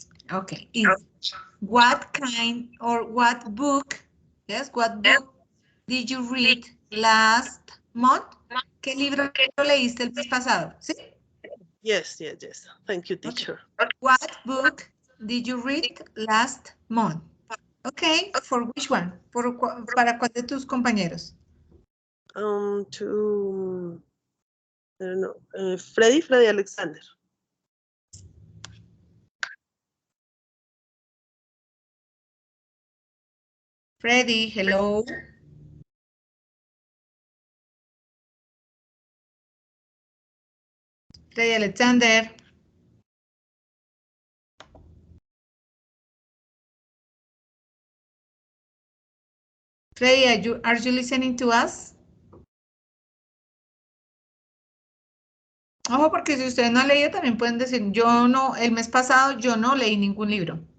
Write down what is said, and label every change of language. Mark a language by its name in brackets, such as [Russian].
[English] Okay, is what kind or what book, yes, what book did you read last month? [Spanish] ¿Qué libro leíste el mes pasado? ¿Sí? [English] Yes. Thank you, teacher. What book did you read last month? Okay, for which one? [Spanish] ¿Para cuál de tus compañeros? [English] To I don't know, Freddy Alexander. Freddy, hello. Freddy Alexander. Freddy, are you listening to us? [Spanish] Ojo, porque si ustedes no han leído, también pueden decir, yo no, el mes pasado yo no leí ningún libro.